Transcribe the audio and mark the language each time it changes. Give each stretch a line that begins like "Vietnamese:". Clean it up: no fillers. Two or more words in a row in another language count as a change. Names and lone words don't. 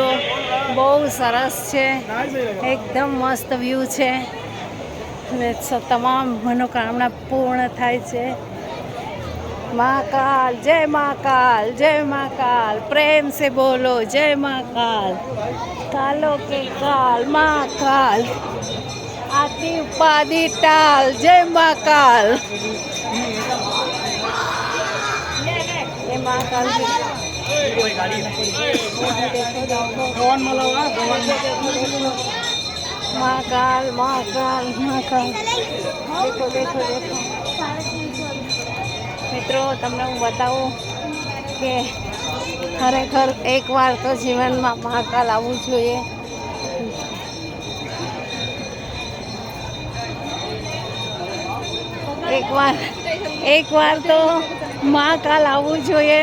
Gujarati: બહુ સરસ છે, એકદમ મસ્ત વ્યૂ છે અને તમામ મનોકામના પૂર્ણ થાય છે. મહાકાલ જય મહાકાલ જય મહાકાલ.
Hindi: प्रेम से बोलो जय महाकाल. कालों के काल महाकाल. आदि उपाधि टाल जय महाकाल. ये महाकाल महाकाल महाकाल महाकाल. देखो देखो देखो
Gujarati: મિત્રો, તમને હું બતાવું કે ખરેખર એકવાર તો જીવનમાં મહાકાલ આવવું જોઈએ. એકવાર તો મહાકાલ આવવું જોઈએ.